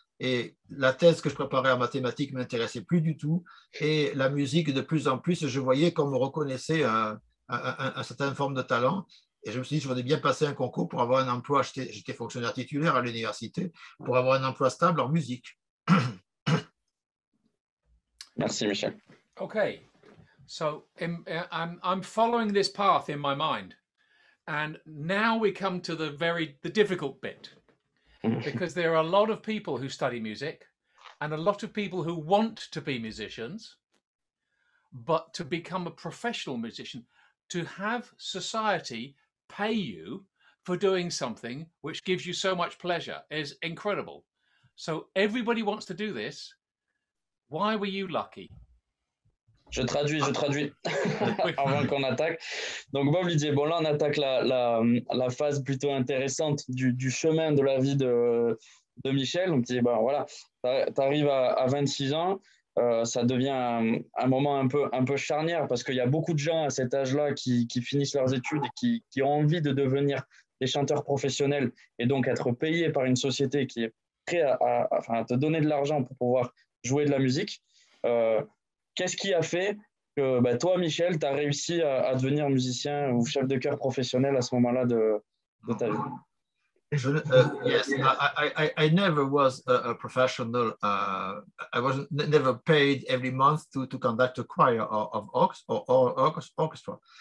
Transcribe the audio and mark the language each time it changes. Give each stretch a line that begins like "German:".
French: Et la thèse que je préparais en mathématiques ne m'intéressait plus du tout. Et la musique, de plus en plus, je voyais qu'on me reconnaissait une certaine forme de talent. Et je me suis dit, je voudrais bien passer un concours pour avoir un emploi. J'étais fonctionnaire titulaire à l'université, pour avoir un emploi stable en musique. Merci, Michel.
English: Okay. So I'm following this path in my mind, and now we come to the difficult bit, because there are a lot of people who study music and a lot of people who want to be musicians, but to become a professional musician, to have society pay you for doing something which gives you so much pleasure is incredible. So everybody wants to do this. Why were you lucky?
French: Je traduis avant qu'on attaque. Donc Bob lui disait, bon là on attaque la phase plutôt intéressante du chemin de la vie de Michel. Donc il dit, bon voilà, tu arrives à 26 ans, ça devient un moment un peu charnière parce qu'il y a beaucoup de gens à cet âge-là qui finissent leurs études et qui ont envie de devenir des chanteurs professionnels et donc être payés par une société qui est prête à te donner de l'argent pour pouvoir jouer de la musique. Qu'est-ce qui a fait que toi, Michel, tu as réussi à devenir musicien ou chef de chœur professionnel à ce moment-là de ta vie?
English: Yes, I never was a professional. I was never paid every month to conduct a choir of orchestra.